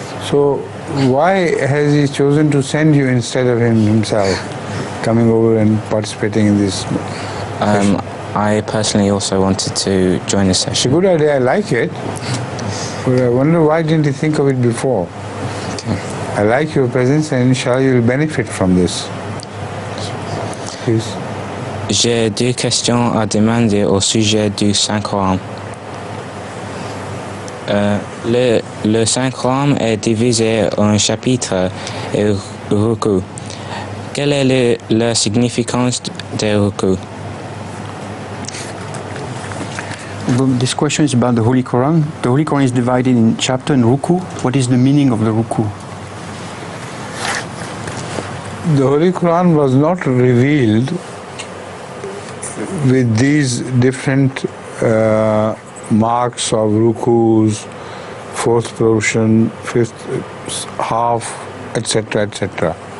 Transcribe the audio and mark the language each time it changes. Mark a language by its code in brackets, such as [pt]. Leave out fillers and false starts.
[en] So why has he chosen to send you instead of himself coming over and participating in this session? I personally also wanted to join the It's a session. good idea, I like it. But I wonder why didn't you think of it before? Okay. I like your presence and inshallah you'll benefit from this. Please. [fr] J'ai deux questions à demander au sujet du Saint-Coran. Le Saint-Coran est divisé en chapitres et rukus. Quelle est la significance des rukus? [en] This question is about the Holy Quran. The Holy Quran is divided in chapter and ruku. What is the meaning of the ruku? The Holy Quran was not revealed with these different marks of rukus, fourth portion, fifth half, etc., etc.